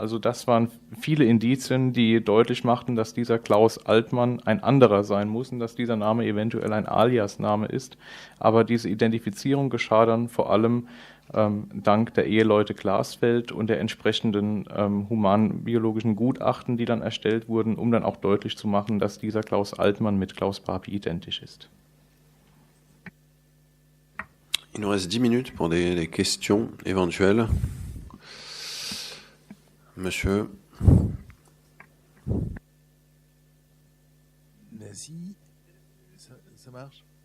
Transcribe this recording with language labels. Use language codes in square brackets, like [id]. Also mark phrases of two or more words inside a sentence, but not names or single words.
[de] Also das waren viele Indizien, die deutlich machten, dass dieser Klaus Altmann ein anderer sein muss und dass dieser Name eventuell ein Alias-Name ist. Aber diese Identifizierung geschah dann vor allem dank der Eheleute Glasfeld und der entsprechenden humanbiologischen Gutachten, die dann erstellt wurden, um dann auch deutlich zu machen, dass dieser Klaus Altmann mit Klaus Barbie identisch ist. [fr] Il nous reste 10 minutes pour des questions éventuelles. Monsieur. Merci. Ça marche?